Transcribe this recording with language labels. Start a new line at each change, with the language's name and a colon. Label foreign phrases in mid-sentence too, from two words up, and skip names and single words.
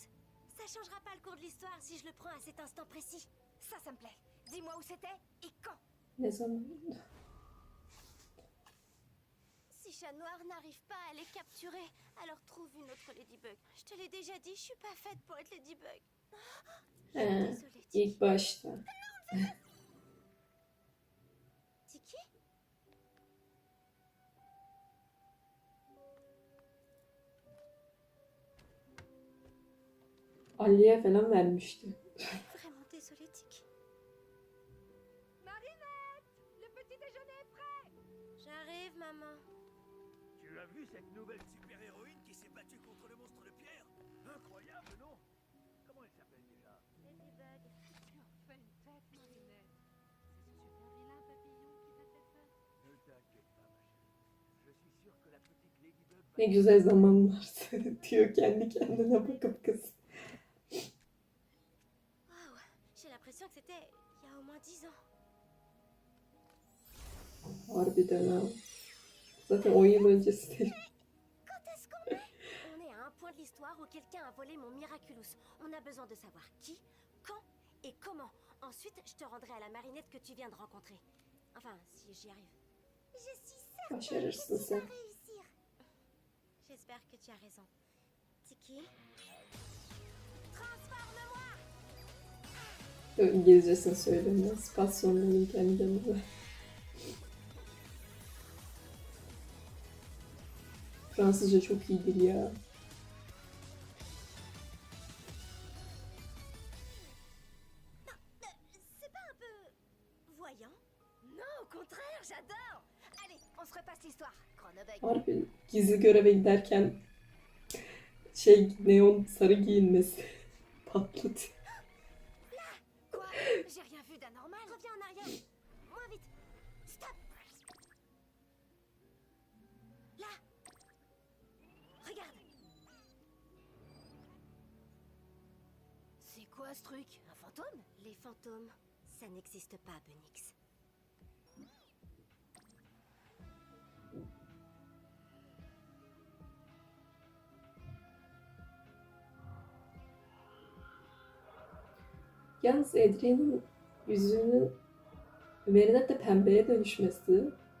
French: Ça changera pas le cours de l'histoire si je le prends à cet instant précis. Ça me plaît. Dis-moi où c'était et quand.
Turkish: Ne zaman?
French: Si Chat Noir n'arrive pas à les capturer, alors trouve une autre Ladybug. Je te l'ai déjà dit, je suis pas faite pour être Ladybug. Désolée,
Turkish: İlk başta. Tiki? Ali'ye falan vermişti.
French: Vraiment désolée, Tiki. Marinette, le petit déjeuner est prêt. J'arrive, maman. Tu as vu cette nouvelle super-héroïne qui s'est battue contre le monstre de pierre? Incroyable, non? Comment elle s'appelle déjà? Ladybug. Tu en fais une tête, Marinette. C'est ce super vilain papillon qui t'a fait peur. Ne t'inquiète pas, ma chérie. Je suis sûr que la petite Ladybug va...
Turkish: Ne güzel zamanlar diyor kendi kendine bakıp kız.
French: Waouh, j'ai l'impression que c'était il y a au moins 10 ans.
Turkish: Harbiden ha. Zaten 10 yıl öncesi değil.
French: Quand est-ce qu'on est? On est à un point de l'histoire où quelqu'un a volé mon Miraculous. On a besoin de savoir qui, quand et comment. Ensuite, je te rendrai à la marinette que tu viens de rencontrer. Enfin, si j'y arrive. Je suis certaine
Turkish: Başarırsın
French: que tu
Turkish: sen.
French: vas réussir. J'espère que tu as raison. Tiki? Transforme-moi!
Turkish: İngilizcesini söylemiyor. Spasyonların kendi yanında. Fransızca çok iyidir ya.
French: C'est pas un peu voyant? Non, au contraire, j'adore. Allez, on se repasse l'histoire. Chronobug.
Turkish: Harbi gizli göreve giderken neon sarı giyinmesi patladı.
French: Quoi? J'ai rien vu d'anormal. Reviens en arrière. Moins vite. Stop. Là. Regarde. C'est quoi ce truc? Un fantôme? Les fantômes, ça n'existe pas, Bunix.
Turkish: Yalnız Adrian'ın yüzünün Marinette pembeye dönüşmesi.